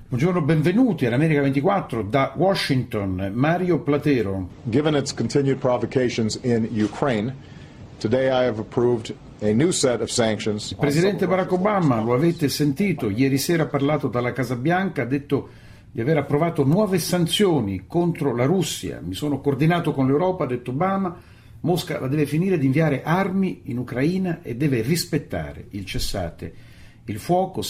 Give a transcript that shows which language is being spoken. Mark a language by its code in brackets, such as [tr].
[it] Buongiorno, benvenuti all'America 24 da Washington, Mario Platero. [en] Given its continued provocations in Ukraine, today I have approved a new set of sanctions. [it] Il presidente Barack Obama, lo avete sentito, ieri sera ha parlato dalla Casa Bianca, ha detto di aver approvato nuove sanzioni contro la Russia. Mi sono coordinato con l'Europa, ha detto Obama. Mosca la deve finire di inviare armi in Ucraina e deve rispettare il cessate il fuoco.